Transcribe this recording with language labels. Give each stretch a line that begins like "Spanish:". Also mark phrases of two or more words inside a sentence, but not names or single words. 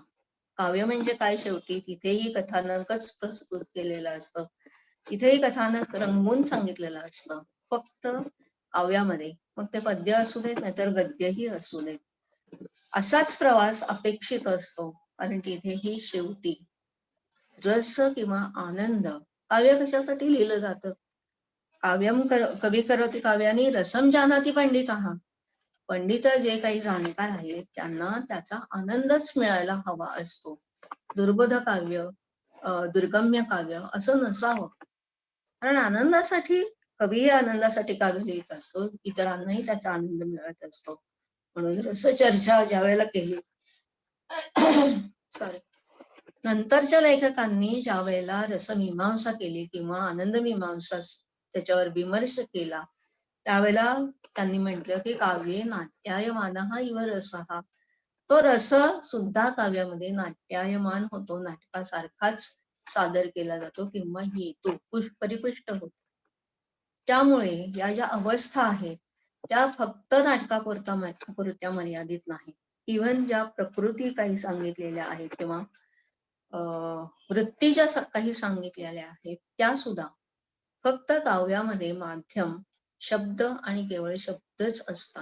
Marathi: काव्य म्हणजे काय, शेवटी तिथेही कथानकच प्रस्तुत केलेलं असतं, तिथेही कथानक रंगवून सांगितलेलं असतं. फक्त काव्यामध्ये मग ते पद्य असू देत नाहीतर गद्यही असू देत, असाच प्रवास अपेक्षित असतो. कारण तिथेही शेवटी रस किंवा आनंद, काव्य कशासाठी लिहिलं जातं,
Sanskrit: काव्यम कवी करोति काव्यानी रसम जानाति पंडितः.
Marathi: पंडित जे काही जाणकार आहेत त्यांना त्याचा आनंदच मिळायला हवा असतो. दुर्बोध काव्य, दुर्गम्य काव्य असं नसावं. कारण आनंदासाठी, कवी आनंदासाठी काव्य लिहित असतो, इतरांनाही त्याचा आनंद मिळत असतो. म्हणून रसचर्चा ज्या वेळेला केली सॉरी नंतरच्या लेखकांनी ज्या वेळेला रसमीमांसा केली किंवा आनंदमीमांसा त्याच्यावर विमर्श केला, त्यावेळेला त्यांनी म्हटलं की
Sanskrit: काव्ये नाट्यायमानः इव रसः.
Marathi: तो रस सुद्धा काव्यामध्ये नाट्यायमान होतो, नाटकासारखाच सादर केला जातो किंवा येतो, परिपुष्ट होतो. त्यामुळे या ज्या अवस्था आहेत त्या फक्त नाटकापुरत्या मर्यादित नाही. इव्हन ज्या प्रकृती काही सांगितलेल्या आहेत किंवा वृत्तीच्या काही सांगितलेल्या आहेत, त्या सुद्धा फक्त काव्यामध्ये माध्यम शब्द आणि केवळ शब्दच असतात.